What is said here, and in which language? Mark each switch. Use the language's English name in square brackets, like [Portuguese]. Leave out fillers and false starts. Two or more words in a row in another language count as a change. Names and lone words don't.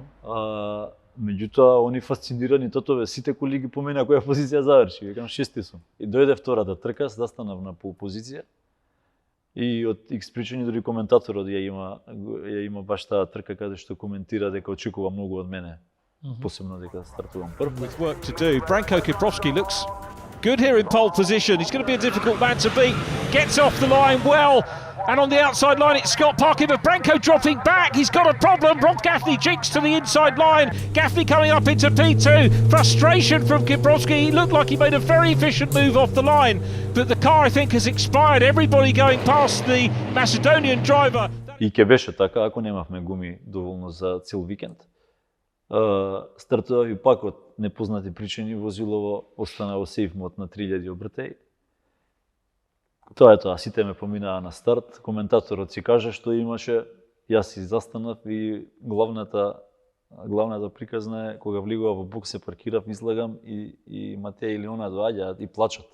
[Macedonian] Меѓутоа, они фасцинирани тотове, сите коли ги помина која позиција заврши, викам 6 сум. И дојде втората трка, застанав на пол позиција и од X причини дури коментаторот ја има баш таа трка каде што коментира дека очекува многу од мене, посебно дека стартувам прв. [English] With work to do, Branko Kiprovski looks good here in pole position. He's going to be a difficult man to beat. Gets off the line well. And on the outside line, it's Scott Parkin, but Branko dropping back. He's got a problem. Rob Gaffney jinks to the inside line. Gaffney coming up into P2. Frustration from Kiprovski. He looked like he made a very efficient move off the line. But the car, I think, has expired. Everybody going past the Macedonian driver. [Macedonian] И ќе беше така, ако немавме гуми доволно за цел викенд. Стартував и пак од непознати причини, возилово остана во сейф мод на 3000 обртеи. Тоа е тоа, сите ме поминаа на старт, коментаторот си кажа што имаше, јас си застанав и главната приказна е кога влегува во бокс се паркирав, излагам и Матеј или она доаѓаат и плачат.